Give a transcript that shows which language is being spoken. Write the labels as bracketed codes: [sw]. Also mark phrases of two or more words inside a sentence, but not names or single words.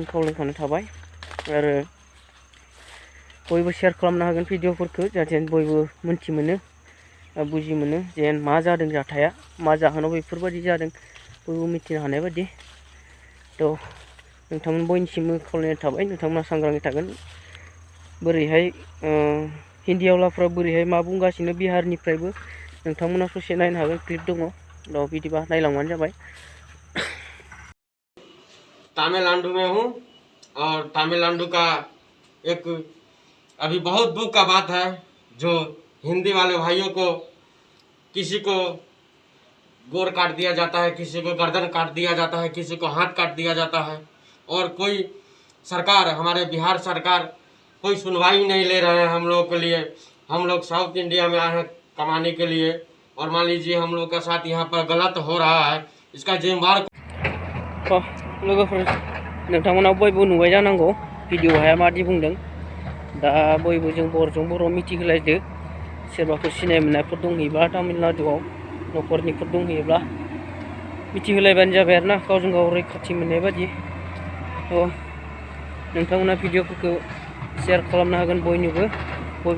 [brx] खावलायखानाय थाबाय आरो बयबो शेयार खालामनो हागोन भिडिअफोरखौ जाहाथे बयबो मोनथि मोनो बुजि मोनो जेन मा जादों जाथाया मा जाहोनाव बेफोरबायदि जादों बयबो मिथिनो हानाय बायदि थ' नोंथांमोन बयनिसिमबो खावलायनाय थाबाय नोंथांमोना सांग्राङै थागोन बोरैहाय हिन्दीआवलाफ्रा बोरैहाय मा बुंगासिनो बिहारनिफ्रायबो नोंथांमोना ससे नायनो हागोन क्लिप दङ दा बिदिबा नायलांबानो जाबाय। [hi] तमिलनाडु में हूँ और तमिलनाडु का एक अभी बहुत दुख का बात है जो हिंदी वाले भाइयों को किसी को गोर काट दिया जाता है, किसी को गर्दन काट दिया जाता है, किसी को हाथ काट दिया जाता है। और कोई सरकार हमारे बिहार सरकार कोई सुनवाई नहीं ले रहे हैं हम लोग के लिए। हम लोग साउथ इंडिया में आए हैं कमाने के लिए और मान लीजिए हम लोग के साथ यहाँ पर गलत हो रहा है इसका जिम्मेवार [brx] लोगोफोर नोंथांमोना बयबो नुबाय जानांगौ भिडिअआवहाय मादि बुंदों दा बयबो जों बर' मिथिहोलायदो सोरबाफोर सिनाय मोननायफोर दंहैयोब्ला तामिलनाडुआव न'खरनिफोर दंहैयोब्ला मिथिहोलायबानो जाबाय आरोना गावजों गाव रैखाथि मोननाय बायदि थ' नोंथांमोना भिडिअफोरखौ शेयार खालामनो हागोन बयबो